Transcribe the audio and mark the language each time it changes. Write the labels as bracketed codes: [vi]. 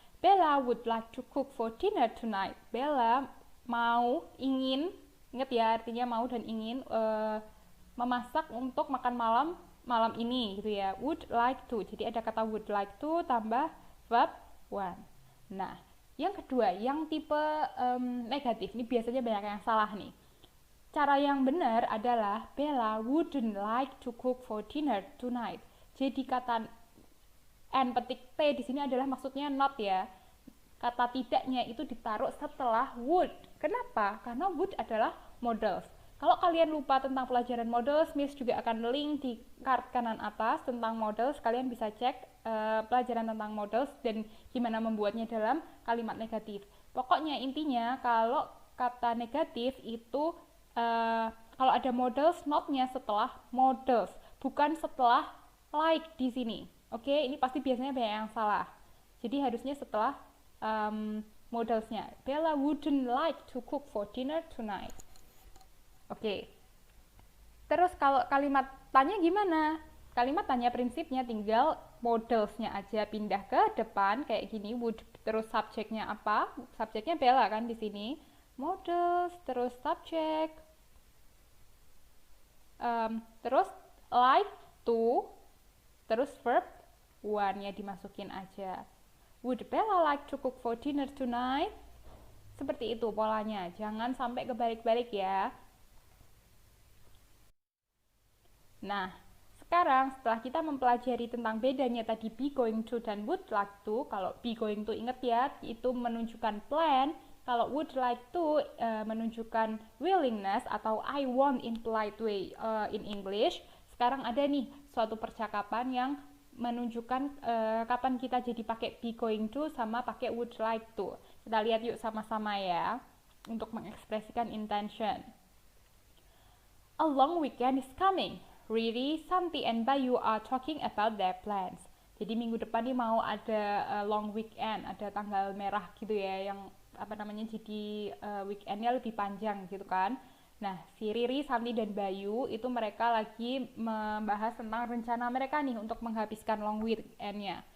[en] Bella would like to cook for dinner tonight. [id] Bella ingin, ingat ya artinya mau dan ingin memasak untuk makan malam ini gitu ya. [en] Would like to. [id] Jadi ada kata would like to tambah verb one. Nah, yang kedua, yang tipe negatif. Ini biasanya banyak yang salah nih. Cara yang benar adalah Bella [en] wouldn't like to cook for dinner tonight. [id] Jadi kata N petik T di sini adalah maksudnya not ya. Kata tidaknya itu ditaruh setelah would. Kenapa? Karena would adalah modals. Kalau kalian lupa tentang pelajaran modals, Miss juga akan link di card kanan atas tentang modals. Kalian bisa cek pelajaran tentang modals dan gimana membuatnya dalam kalimat negatif. Pokoknya intinya kalau kata negatif itu kalau ada modals, not-nya setelah modals, bukan setelah like di sini. Oke, ini pasti biasanya banyak yang salah. Jadi harusnya setelah modalsnya. [en] Bella wouldn't like to cook for dinner tonight. [id] Oke. Terus kalau kalimat tanya gimana? Kalimat tanya prinsipnya tinggal modalsnya aja pindah ke depan kayak gini. Would terus subjeknya apa? Subjeknya Bella kan di sini. Modals terus subjek. Terus like to, terus verb one-nya dimasukin aja. [en] Would Bella like to cook for dinner tonight? [id] Seperti itu polanya, jangan sampai kebalik-balik ya. Nah, sekarang setelah kita mempelajari tentang bedanya tadi be going to dan would like to, kalau be going to inget ya, itu menunjukkan plan. Kalau [en] would like to [id] menunjukkan [en] willingness [id] atau [en] I want in polite way in English. [id] Sekarang ada nih suatu percakapan yang menunjukkan kapan kita jadi pakai be going to sama pakai would like to. Kita lihat yuk sama-sama ya untuk mengekspresikan intention. [en] A long weekend is coming. Riri, Santi, and Bayu are talking about their plans. [id] Jadi minggu depan nih mau ada long weekend, ada tanggal merah gitu ya yang jadi weekendnya lebih panjang gitu kan. Nah, si Riri, Santi, dan Bayu itu mereka lagi membahas tentang rencana mereka nih untuk menghabiskan long weekendnya.